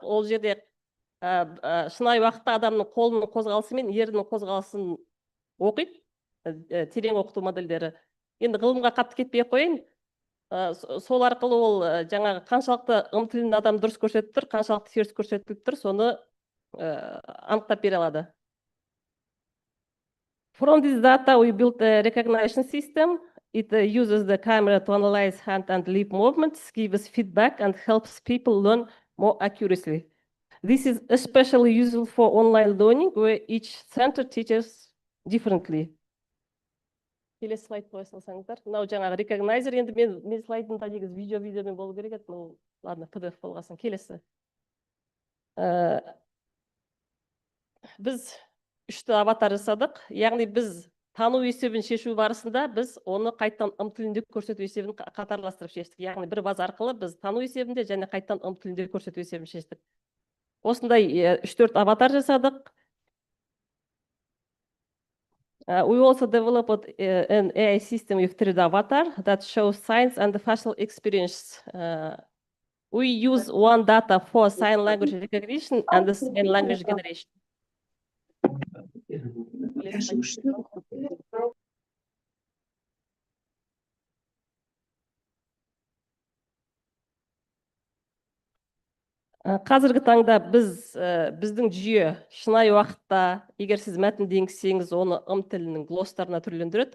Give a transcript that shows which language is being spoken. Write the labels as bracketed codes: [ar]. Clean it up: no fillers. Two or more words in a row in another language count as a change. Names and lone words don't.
[kk] Ол жерде шынайы уақытта адамның қолының қозғалысы мен ерінің қозғалысын оқиды, терең оқыту модельдері. Енді ғылымға қатты кетпей қойын. Сол арқылы ол жаңағы қаншалықты тілін адам дұрыс көрсетіп тұр, қаншалықты теріс көрсетіп тұр, соны анықтап бере алады. [en] From this data, we built a recognition system. It uses the camera to analyze hand and lip movements, gives feedback, and helps people learn more accurately. This is especially useful for online learning, where each center teaches differently. [kk] Келесі слайд қойсаңыздар. Мынау жаңағы recognizer, енді мен слайдымда негіз видеомен болу керек еді. [ru] Ну, ладно, [kk] PDF болғасын. Келесі. Біз 3 аватар жасадық. Яғни біз тану есебін шешу барысында біз оны қайттан тілінде көрсету есебін қатарластырып шештік. Яғни бір база арқылы біз тану есебінде және қайттан тілінде көрсету есебін шештік. Осындай 3-4 аватар жасадық. [en] We also developed an AI system with 3D avatar that shows signs and the facial experience. We use one data for sign language recognition and the sign language generation. [kk] Қазіргі таңда біздің жүйе шынайы уақытта, егер сіз мәтінді енгізсеңіз, оны ым тілінің глостарына түрлендіреді.